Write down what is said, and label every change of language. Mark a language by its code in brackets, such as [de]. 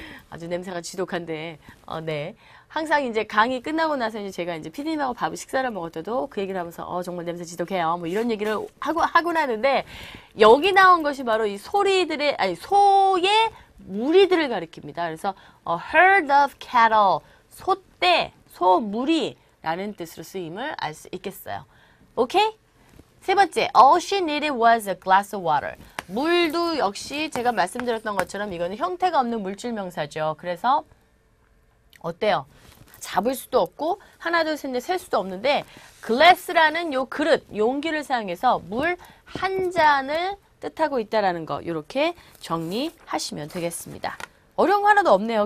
[ko] 아주 냄새가 지독한데, 네. 항상 이제 강의 끝나고 나서 이제 제가 이제 피디님하고 밥을 식사를 먹을 때도 그 얘기를 하면서, 정말 냄새 지독해요. 뭐 이런 얘기를 하고 나는데, 여기 나온 것이 바로 이 소리들의, 소의 무리들을 가리킵니다. 그래서, [en] a herd of cattle, [ko] 소떼, 소무리라는 뜻으로 쓰임을 알 수 있겠어요. [en] 오케이? [ko] 세 번째, [en] all she needed was a glass of water. [ko] 물도 역시 제가 말씀드렸던 것처럼 이거는 형태가 없는 물질 명사죠. 그래서 어때요? 잡을 수도 없고 하나 둘 셋 넷 셀 수도 없는데 glass라는 요 그릇, 용기를 사용해서 물 한 잔을 뜻하고 있다라는 거 이렇게 정리하시면 되겠습니다. 어려운 거 하나도 없네요.